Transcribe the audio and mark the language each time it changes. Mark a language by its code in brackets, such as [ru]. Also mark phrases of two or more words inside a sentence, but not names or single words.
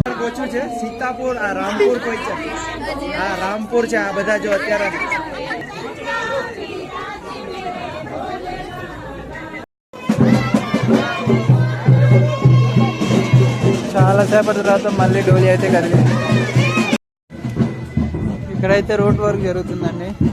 [gu] ઓછું છે. સીતાપુર આ રામપુર કોઈ છે, આ રામપુર છે. આ બધા જો અત્યારે [te] చాలా సేపటి తర్వాత మళ్ళీ డోలీ అయితే కదిలింది. ఇక్కడైతే రోడ్ వర్క్ జరుగుతుందండి.